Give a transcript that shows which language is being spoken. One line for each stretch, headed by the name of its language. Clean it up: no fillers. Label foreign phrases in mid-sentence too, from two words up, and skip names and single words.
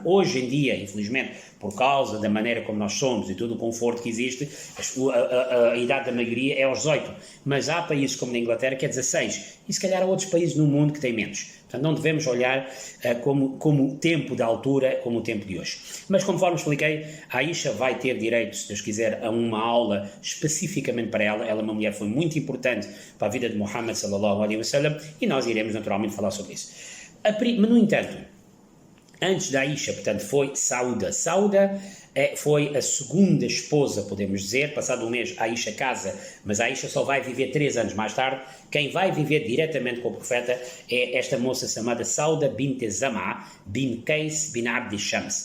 Portuguese: Hoje em dia, infelizmente, por causa da maneira como nós somos e todo o conforto que existe, a idade da maioria é aos 18, mas há países como na Inglaterra que é 16, e se calhar há outros países no mundo que têm menos. Portanto, não devemos olhar como tempo da altura, como o tempo de hoje. Mas, conforme expliquei, a Aisha vai ter direito, se Deus quiser, a uma aula especificamente para ela. Ela é uma mulher que foi muito importante para a vida de Muhammad,
Arabic: صلى الله عليه وسلم,
Portuguese: e nós iremos naturalmente falar sobre isso. Mas, no entanto, antes da Aisha, portanto, foi Sauda. Sauda foi a segunda esposa, podemos dizer. Passado um mês, a Aisha casa, mas a Aisha só vai viver 3 anos mais tarde. Quem vai viver diretamente com o profeta é esta moça chamada Sauda bint Zam'a bin Qais bin Abd Shams.